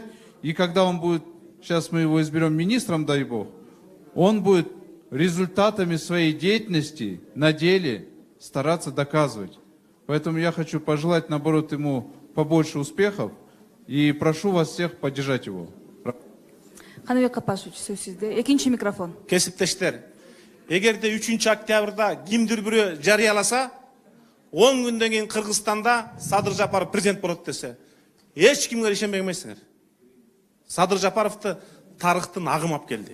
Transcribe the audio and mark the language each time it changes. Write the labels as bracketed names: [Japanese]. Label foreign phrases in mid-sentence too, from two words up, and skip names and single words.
[Russian] И когда он будет, сейчас мы его изберем министром, дай бог, он будет результатами своей деятельности на деле стараться доказывать. Поэтому я хочу пожелать, наоборот, ему побольше успехов и прошу вас всех поддержать его. [Kyrgyz] Каныбек Капашевич, сөз сизде. 2-чи микрофон. Кесиптештер, эгерде 3-октябрда кимдир бирөө жарыяласа, 10 күндөн кийин Кыргызстанда Садыр Жапаров президент болот десе, эч кимге ишенбей эмессиңер. Садыр Жапаровду тарыхтын агым алып келди.